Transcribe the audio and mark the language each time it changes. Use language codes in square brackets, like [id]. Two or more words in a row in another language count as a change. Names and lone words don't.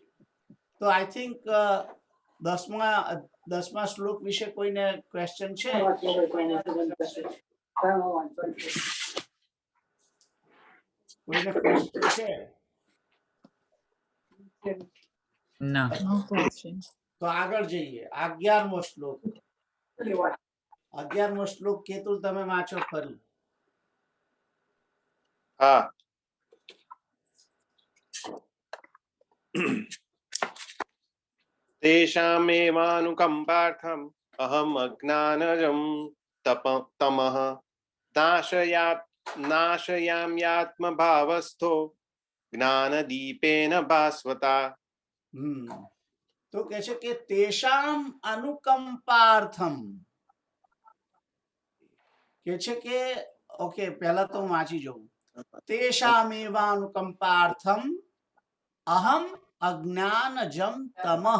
[gu] તો [en] I think [gu] 10મા શ્લોક વિશે કોઈને ક્વેશ્ચન છે? કોઈને ક્વેશ્ચન છે? ના. [en] No question. [gu] તો આગળ જઈએ. 11મો શ્લોક. 11મો શ્લોક કેતુલ તમે વાંચો ફરી. હા. [sa] तेषामेवानुकम्पार्थम् अहम् अज्ञानजं तमः नाशयाम्यात्मभावस्थो ज्ञानदीपेन भास्वता. [gu] તો કહે છે કે [sa] તેષામ અનુકંપાર્થમ, [gu] કે છે કે ઓકે, પહેલા તો હું વાંચી જાઉં. [sa] તેષામેવાનુકંપાર્થમ અહમ અજ્ઞાનજમ તમઃ.